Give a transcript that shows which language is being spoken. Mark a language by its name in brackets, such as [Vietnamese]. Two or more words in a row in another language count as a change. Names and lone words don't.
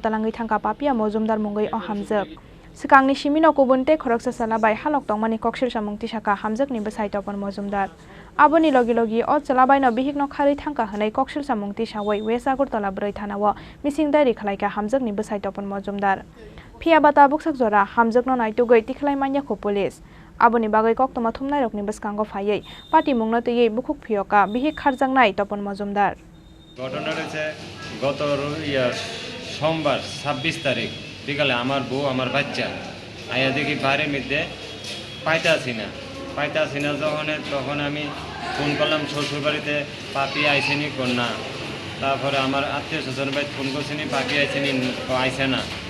[Kok Borok] talangai thangka papi mojumdar mongoi o hamjak Sikangni simino kubunte khoroksa salabai halok tongmani koksel samungti saka hamjak ni besai topon mojumdar Aboni logi o chalabai no bihik no khari thangka hanai koksel samungti sawai wesagur talabrai thanawa mising dai rekhalaika hamjak ni besai topon mojumdar Phia bata buksak jora hamjak no naitugoi tikhlai manya kho police Aboni bagai koktoma thumnai rokni beskango phaiei party mungno tei bukuk phiyoka bihik kharjangnai topon mojumdar [Bangla] ঘটনা রয়েছে গত সোমবার 26 তারিখ বিকালে আমার বউ আমার বাচ্চা আয়া দেখি বাড়ির মধ্যে পাইতাছি না তখন আমি ফোন করলাম শ্বশুর বাড়িতে পাপি আইসেনি কন্যা তারপরে আমার আত্মীয় স্বজন ভাই ফোন করছেনি পাপি আইসেনি আইসে না